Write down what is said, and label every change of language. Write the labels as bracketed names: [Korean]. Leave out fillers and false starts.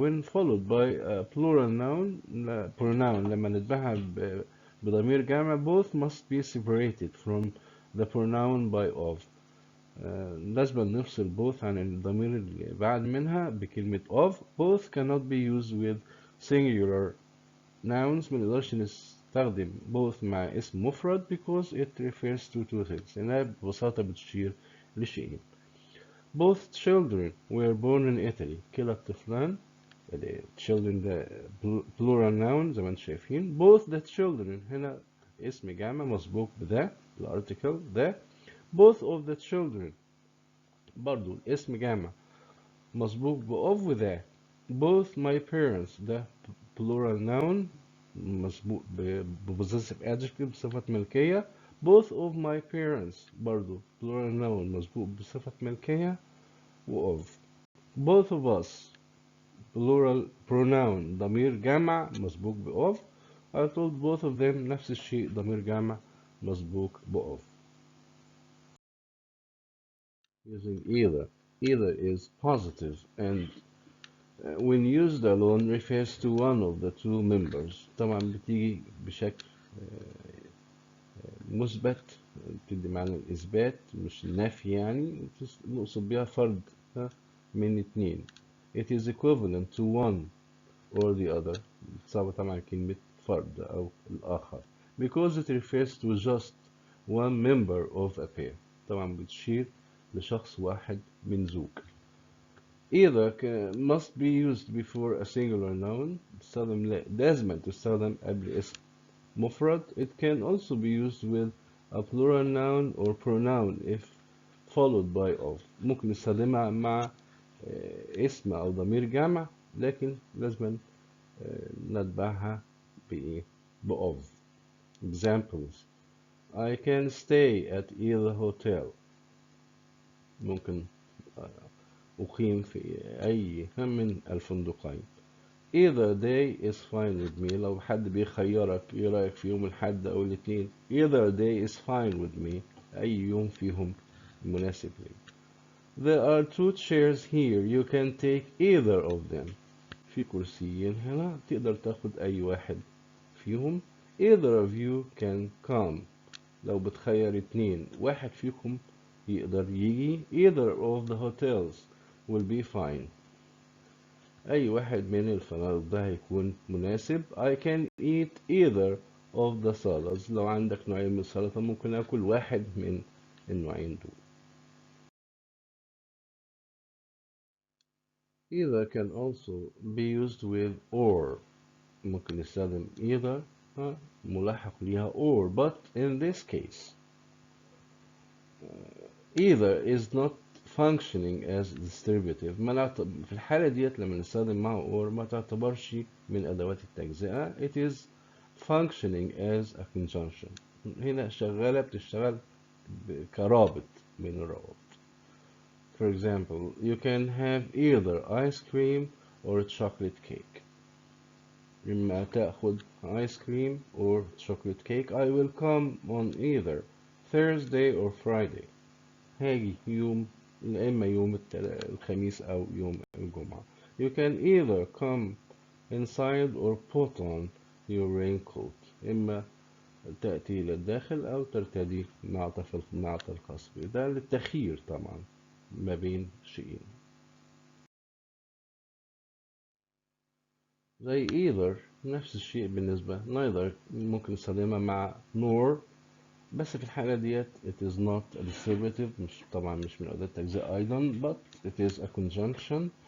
[English] when followed by a plural pronoun [Arabic] لما نتبعها بضمير جامع [English] both must be separated from the pronoun by of. [Arabic] لازم نفصل both عن الضمير اللي بعد منها بكلمة of. [English] Both cannot be used with singular nouns. [Arabic] ما نقدرش بنستخدم both مع اسم مفرد [English] because it refers to two things. [Arabic] إنها ببساطة بتشير لشيئين. [English] Both children were born in Italy. [Arabic] كلا الطفلان children ده [English] plural noun [Arabic] زي ما انتم شايفين. Both the children هنا اسم جامع مسبوق بذا الارتكل ده. Both of the children برضو اسم جامع مسبوق بأوف وذا. [English] Both my parents ده plural noun [Arabic] مسبوق ب [English] possessive adjective [Arabic] بصفة ملكية. [English] Both of my parents برضو plural noun [Arabic] مسبوق بصفة ملكية وأوف. [English] Both of us plural pronoun [Arabic] ضمير جمع مسبوق بأوف. [English] I told both of them [Arabic] نفس الشيء ضمير جمع مسبوق بأوف. [English] Using either. Either is positive and when used alone refers to one of the two members. [Arabic] طبعا بتيجي بشكل مثبت بتدي معنى الإثبات مش النفي يعني نقصد بيها فرد من اتنين. [English] It is equivalent to one or the other. [Arabic] بتصاب طبعا كلمة فرد أو الآخر [English] because it refers to just one member of a pair. [Arabic] طبعا بتشير لشخص واحد من زوج. [English] Either must be used before a singular noun. [Arabic] لازم تستخدم قبل اسم مفرد. [English] It can also be used with a plural noun or pronoun if followed by of. [Arabic] ممكن نستخدمها مع اسم أو ضمير جمع لكن لازم نتبعها بإيه؟ بأوف. [English] Examples: I can stay at either hotel. [Arabic] ممكن أقيم في أي من الفندقين. [English] Either day is fine with me. [Arabic] لو حد بيخيرك إيه رأيك في يوم الأحد أو الاثنين. [English] Either day is fine with me. [Arabic] أي يوم فيهم مناسب لي. [English] There are two chairs here. You can take either of them. [Arabic] في كرسيين هنا تقدر تاخد أي واحد فيهم. [English] Either of you can come. [Arabic] لو بتخير اتنين واحد فيكم يقدر يجي. [English] Either of the hotels will be fine. [Arabic] أي واحد من الفنادق ده هيكون مناسب. [English] I can eat either of the salads. [Arabic] لو عندك نوعين من السلطة ممكن أكل واحد من النوعين دول. [English] Either can also be used with or. [Arabic] ممكن نستخدم either ملحق ليها [English] or but in this case either is not functioning as distributive. [Arabic] في الحالة ديت لما نستخدم معه or ما تعتبرش من أدوات التجزئة. [English] It is functioning as a conjunction. [Arabic] هنا شغالة بتشتغل كرابط من الروابط. [English] For example, you can have either ice cream or chocolate cake. [Arabic] إما تأخذ [English] ice cream or chocolate cake. I will come on either Thursday or Friday. [Arabic] هاجي يوم إما يوم الخميس أو يوم الجمعة. [English] You can either come inside or put on your raincoat. [Arabic] إما تأتي إلى الداخل أو ترتدي النعط الخاص بك. ده للتخيير طبعا ما بين شيئين. زي either نفس الشيء بالنسبة neither ممكن نستخدمها مع nor بس في الحالة ديت [English] it is not a distributive [Arabic] مش طبعا مش من أداة التجزئة أيضا [English] but it is a conjunction.